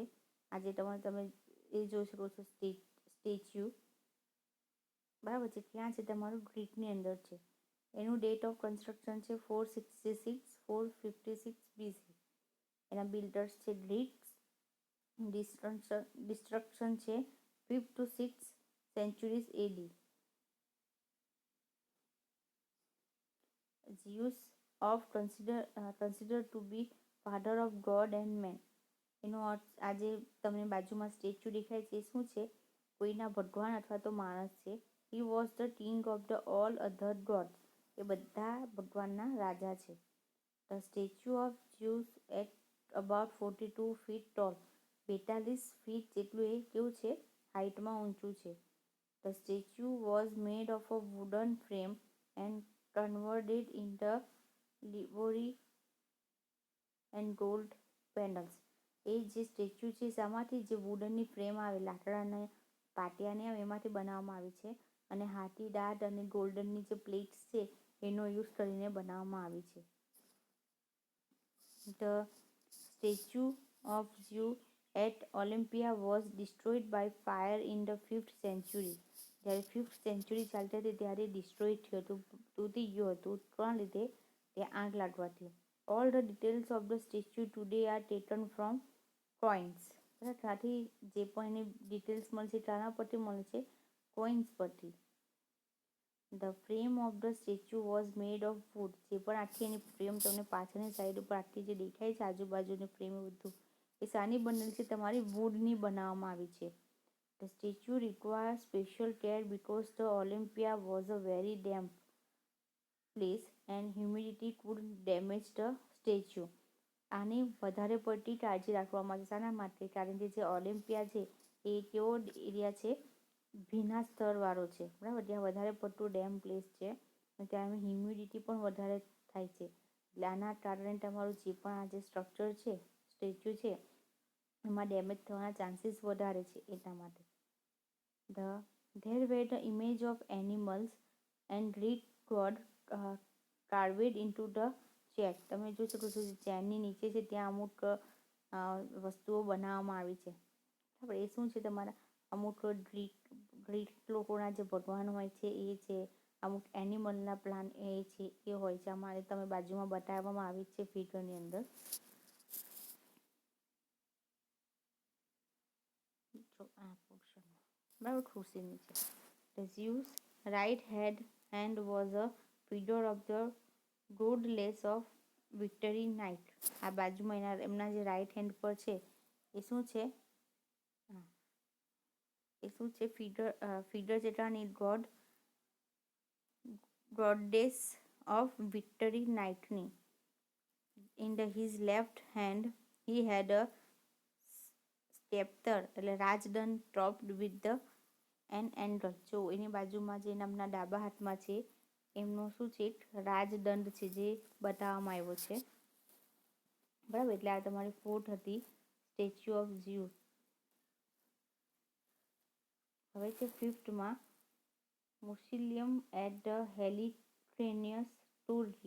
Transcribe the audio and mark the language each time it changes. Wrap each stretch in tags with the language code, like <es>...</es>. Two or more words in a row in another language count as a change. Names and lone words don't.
<gu>આજે તમે એ જોઈ શકો છો સ્ટેચ્યુ. બરાબર છે, ક્યાં છે તમારું ગ્રીકની અંદર છે. એનું</gu> <en>date of construction</en> <gu>છે 456 BC. એના બિલ્ડર્સ છે ગ્રીક્સ. ડિસ્ટ્રક્શન છે</gu> <en>5th to 6th centuries AD. Zeus of considered to be father of God and man.</en> <gu>એનો અર્થ આજે તમને બાજુમાં સ્ટેચ્યુ દેખાય છે શું છે, કોઈના ભગવાન અથવા તો માણસ છે.</gu> <en>He was the king of the all other gods.</en> <gu>એ બધા ભગવાનના રાજા છે.</gu> <en>The statue of Zeus at about 42 feet tall.</en> <gu>42 ફીટ જેટલું એ કેવું છે હાઇટમાં ઊંચું છે.</gu> <en>The statue was made of a wooden frame and converted into ivory and gold panels.</en> <gu>એ જે સ્ટેચ્યુ છે શામાંથી, જે વુડનની ફ્રેમ આવે, લાકડાના પાટિયાને આવે એમાંથી બનાવવામાં આવી છે, અને હાથી દાંત અને ગોલ્ડનની જે પ્લેટ્સ છે એનો યુઝ કરીને બનાવવામાં આવી છે.</gu> <en>The statue of Zeus at Olympia was destroyed by fire in the 5th century.</en> <gu>જ્યારે 5th સેન્ચુરી ચાલતી હતી ત્યારે ડિસ્ટ્રોય થયું હતું, તૂટી ગયું હતું. કોના લીધે, તે આગ લાગવાથી.</gu> <en>All the details of the statue today are taken from coins.</en> <gu>બરાબર, ત્યાંથી જે પણ એની ડિટેલ્સ મળે છે શાના પરથી મળે છે, કોઇન્સ પરથી.</gu> <en>The frame of the statue was made of wood.</en> <gu>જે પણ આખી એની ફ્રેમ તમને પાછળની સાઈડ ઉપર આખી જે દેખાય છે આજુબાજુની ફ્રેમ બધું, એ શાની બનેલી છે, તમારી વુડની બનાવવામાં આવી છે.</gu> <en>The statue requires special care because the Olympia was a very damp place and humidity could damage the statue.</en> <gu>આની વધારે પડતી કાળજી રાખવામાં આવે. શાના માટે, કારણ કે જે ઓલિમ્પિયા છે એ કેવો એરિયા છે, ભીના સ્તરવાળો છે. બરાબર, ત્યાં વધારે પડતું</gu> <en>damp place</en> <gu>છે અને ત્યાં હ્યુમિડિટી પણ વધારે થાય છે. એટલે આના કારણે તમારું જે પણ આ જે સ્ટ્રક્ચર છે, સ્ટેચ્યુ છે, એમાં ડેમેજ થવાના ચાન્સીસ વધારે છે એટલા માટે.</gu> <en>There were the image of animals and Greek god carved into the chair.</en> <gu>તમે જોઈ શકો છો ચેરની નીચે છે ત્યાં અમુક વસ્તુઓ બનાવવામાં આવી છે. બરાબર, એ શું છે તમારા અમુક ગ્રીક ગ્રીક લોકોના જે ભગવાન હોય છે એ છે, અમુક એનિમલના પ્લાન એ છે, એ હોય છે. અમારે તમે બાજુમાં બતાવવામાં આવી છે ફિગરની અંદર. જો આ પોર્શનમાં બરાબર ખુરશીની છે.</gu> <en>The Zeus' right hand was a figure of the goddess of victory night.</en> <gu>આ બાજુમાં એમના જે રાઈટ હેન્ડ પર છે એ શું છે? એ શું છે? ફિગર જેટાની</gu> <en>goddess of victory</en> <gu>નાઇટની.</gu> <en>In his left hand he had a scepter</en> <gu>એટલે રાજદંડ</gu> <en>topped with an anvil.</en> <gu>જો એની બાજુમાં જે એમના ડાબા હાથમાં છે એમનો શું છે? રાજદંડ છે જે બતાવવામાં આવ્યો છે. બરાબર, એટલે આ તમારી 4th હતી સ્ટેચ્યુ ઓફ ઝ્યુસ. હવે છે 5thમાં મોસિલિયમ એટ ધ હેલિક્રેનિયસ, તુર્કી.</gu>